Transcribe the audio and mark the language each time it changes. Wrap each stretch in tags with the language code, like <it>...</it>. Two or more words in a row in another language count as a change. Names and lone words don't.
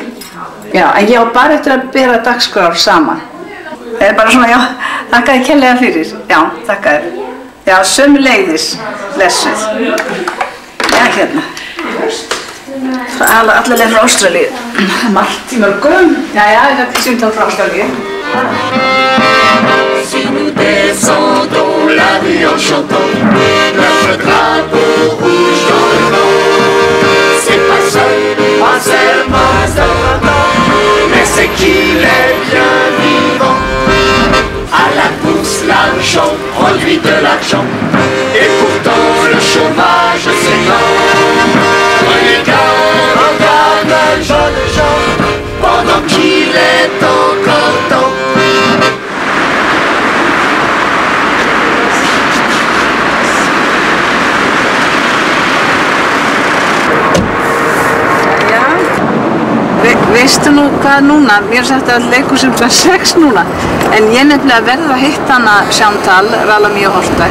<is>Já, en ég á bara eftir að bera dagskrár saman. Það er bara svona, já, þakka þér kærlega fyrir. Já, þakka þér. Já, sömuleiðis, blessuð. Já, hérna. Allavega frá Ástralíu. Margt í mörgum. Já, það er sýnt frá Ástralíu.</is> <fr>Si nous descendons la rue en chantant notre drapeau rouge dans le vent, c'est pas seulement mais c'est qu'il est bien vivant. À la bourse, l'argent produit de l'argent, et pourtant le chômage s'étend. Regarde le jeune Jean, pendant qu'il est encore temps.</fr> <is>Veistu nú hvað núna? Mér er sagt að leikhúsið var 6 núna. En ég nefnilega verð að hitta hana Chantal Rala-Mía Horta.</is>